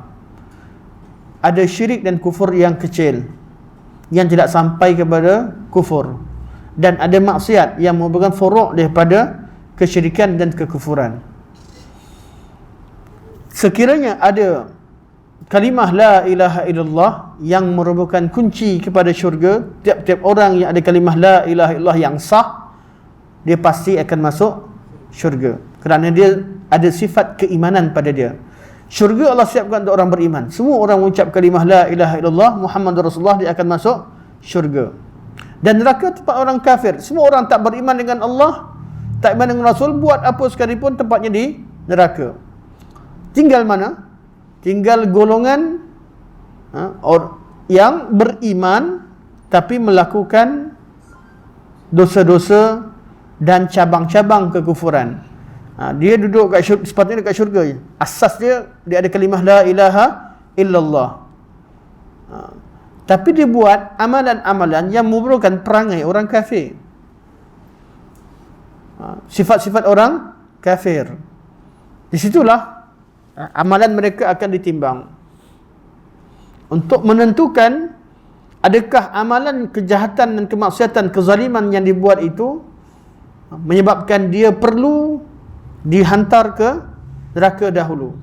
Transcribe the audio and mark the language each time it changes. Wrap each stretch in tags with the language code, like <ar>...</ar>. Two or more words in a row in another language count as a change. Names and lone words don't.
<ms>Ada syirik dan kufur yang kecil yang tidak sampai kepada kufur, dan ada maksiat yang merupakan furu' daripada kesyirikan dan kekufuran. Sekiranya ada kalimah</ms> <ar>la ilaha illallah</ar> <ms>yang merupakan kunci kepada syurga, tiap-tiap orang yang ada kalimah</ms> <ar>la ilaha illallah</ar> <ms>yang sah, dia pasti akan masuk syurga, kerana dia ada sifat keimanan pada dia. Syurga Allah siapkan untuk orang beriman. Semua orang mengucap kalimah</ms> <ar>la ilaha illallah Muhammadur Rasulullah,</ar> <ms>dia akan masuk syurga. Dan neraka tempat orang kafir. Semua orang tak beriman dengan Allah, tak beriman dengan Rasul, buat apa sekalipun tempatnya di neraka. Tinggal mana? Tinggal golongan yang beriman tapi melakukan dosa-dosa dan cabang-cabang kekufuran. Dia duduk kat syurga, sepatutnya dekat syurga. Asas dia ada kalimah</ms> <ar>la ilaha illallah.</ar> <ms>Tapi dia buat amalan-amalan yang merupakan perangai orang kafir. Sifat-sifat orang kafir. Di situlah amalan mereka akan ditimbang untuk menentukan adakah amalan kejahatan dan kemaksiatan, kezaliman yang dibuat itu menyebabkan dia perlu dihantar ke neraka dahulu.</ms>